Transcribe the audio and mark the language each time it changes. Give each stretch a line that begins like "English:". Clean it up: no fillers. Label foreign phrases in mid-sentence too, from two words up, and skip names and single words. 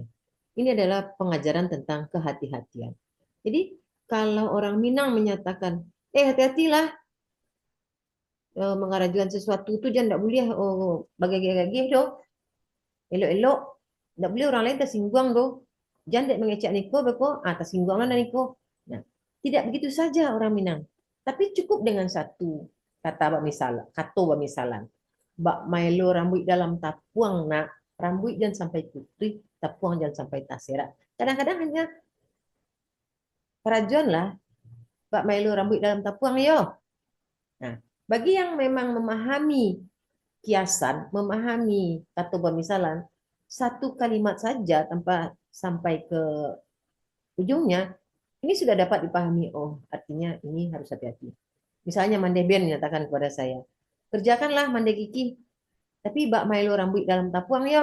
Indonesian: Ini adalah pengajaran tentang kehati-hatian. Jadi kalau orang Minang menyatakan, hati-hatilah mengarajuan sesuatu itu jangan tidak boleh bagi-bagi doh, elok-elok, tidak boleh orang lain tersinggung doh, jangan tidak
Minangkabau: mengecek niko beko, tersinggung mana niko.
Indonesian: Nah, tidak begitu saja orang Minang, tapi cukup dengan satu kata misalan,
Minangkabau: bak mailo rambut dalam tapuang nak, rambut jangan sampai putih, tapuang jangan sampai tasera.
Indonesian: Kadang-kadang hanya kerajuan lah,
Minangkabau: bak mailo rambut dalam tapuang yo.
Indonesian: Nah, bagi yang memang memahami kiasan, memahami kata pemisalan, satu kalimat saja tanpa sampai ke ujungnya, ini sudah dapat dipahami. Oh, artinya ini harus hati-hati. Misalnya Mande Ben menyatakan kepada saya, kerjakanlah Mande Kiki, tapi
Minangkabau: bak mailo rambut dalam tapuang yo.